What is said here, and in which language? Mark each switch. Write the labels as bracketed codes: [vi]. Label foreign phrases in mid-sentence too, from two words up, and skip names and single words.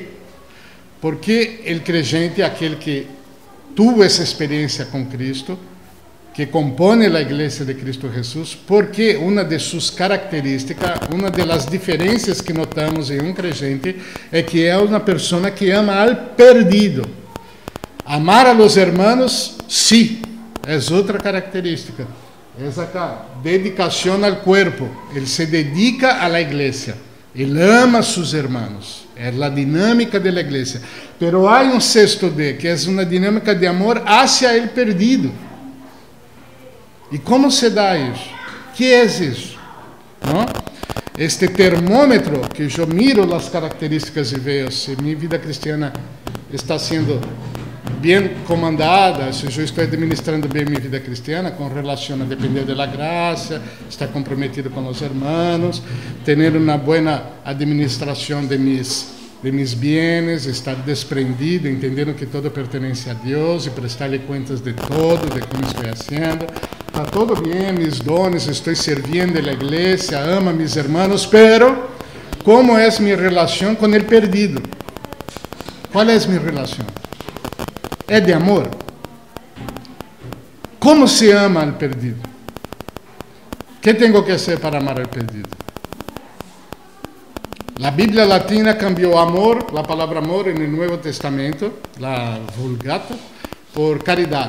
[pt] Porque o creyente, aquele que tuvo essa experiência com Cristo, que compõe a igreja de Cristo Jesus, porque uma de suas características, uma das diferenças que notamos em um creyente, é que é uma pessoa que ama ao perdido. [es] Amar a los hermanos, [pt] sim, é outra característica. É acá, dedicação ao corpo. Ele se dedica à igreja. Ele ama seus irmãos. É a dinâmica da igreja. Pero há um sexto D, que é uma dinâmica de amor [es] hacia el perdido. [pt] E como se dá isso? Que é isso? Não? Este termômetro que eu miro as características e vejo se minha vida cristiana está sendo bem comandada, se eu estou administrando bem minha vida cristiana, com relação a depender da graça, estar comprometido com os irmãos, ter uma boa administração de [es] mis bienes, [pt] estar desprendido, entendendo que todo pertence a Deus e prestar-lhe contas de todo, de como estou fazendo. Está tudo bem, [es] mis dones, [pt] estou servindo a igreja, amo a mis irmãos, pero como é minha relação com o perdido? Qual é minha relação? É de amor? [es] Como se ama al perdido? ¿Qué tengo que hacer para amar al perdido? La Biblia latina cambió amor, la palabra amor en el Nuevo Testamento, la Vulgata, por caridad.